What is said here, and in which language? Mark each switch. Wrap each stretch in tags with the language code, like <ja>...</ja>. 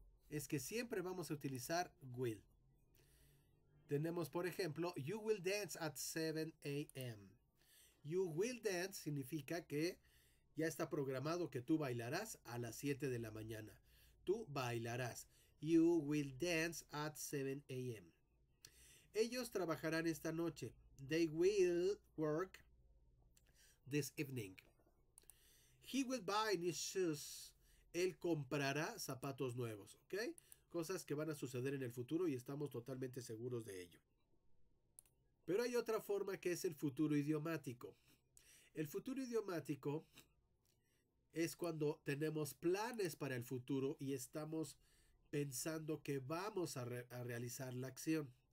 <es>es que siempre vamos a utilizar will. Tenemos, por ejemplo,</es> <en>you will dance at 7 a.m. You will dance</en> <es>significa que ya está programado que tú bailarás a las 7 de la mañana. Tú bailarás.</es> <en>You will dance at 7 a.m.</en> <es>Ellos trabajarán esta noche.</es> <en>They will work this evening. He will buy new shoes.</en> <es>Él comprará zapatos nuevos, ¿ok? Cosas que van a suceder en el futuro y estamos totalmente seguros de ello. Pero hay otra forma que es el futuro idiomático. El futuro idiomático es cuando tenemos planes para el futuro y estamos pensando que vamos a realizar la acción.</es>